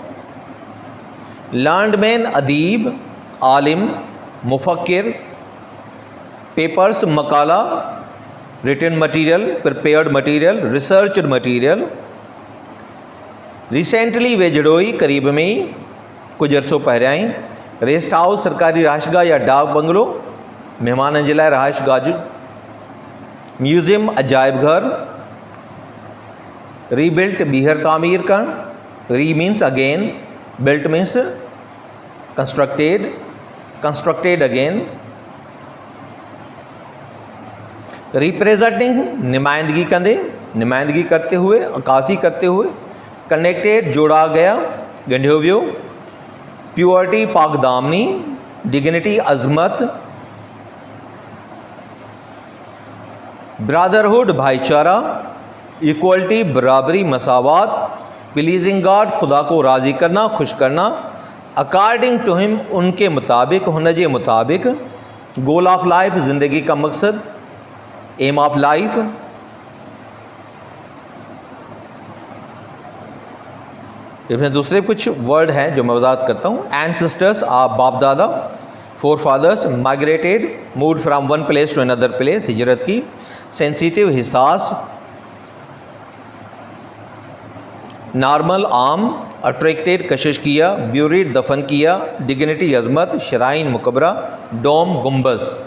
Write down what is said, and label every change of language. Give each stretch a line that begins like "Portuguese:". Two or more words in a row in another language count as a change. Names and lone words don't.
English: learned man,
Hindi: अदीब, आलिम, मुफक्किर।
English: पेपर्स, मकाला, written material, prepared material, researched material.
Hindi: रिसेंटली, वेझड़ोई, करीब में ही, कुछ अरसों पहिरियां ई।
English: rest house,
Sindhi: सरकारी रहाइशगाह या डाक बंगलो, महिमाननि जे लाइ रहाइशगाह जो। म्यूज़ियम, अजाइब घर। रीबिल्ट, ॿीहर तामीर करण।
English: re means again, built means constructed, constructed again.
Hindi: रिप्रेजेंटिंग, नुमाइंदगी कंदे, नुमाइंदगी करते हुए, अक्कासी करते हुए। कनेक्टेड, जोड़ा गया,
Sindhi: ॻंढियो वियो। प्योरिटी, पाकदामनी।
Hindi: डिग्निटी, अज़मत। ब्रदरहुड, भाईचारा। इक्वलिटी, बराबरी, मसावात।
English: pleasing God,
Hindi: खुदा को राज़ी करना, खुश करना।
English: according to him,
Hindi: उनके मुताबिक,
Sindhi: हुन जे मुताबिक।
English: goal of life,
Hindi: ज़िंदगी का मकसद,
English: aim of life.
Hindi: इसमें दूसरे कुछ वर्ड हैं जो मैं वजाहत करता हूँ। एंसेस्टर्स, आप बाप दादा।
English: forefathers, माइग्रेटेड, moved from one place to another place,
Hindi: हिजरत की। सेंसिटिव, हिसास। नॉर्मल, आम। अट्रैक्टेड, कशिश किया। ब्यूरिड, दफन किया। डिग्निटी, अजमत। श्राइन, मुकबरा। डोम, गुंबज।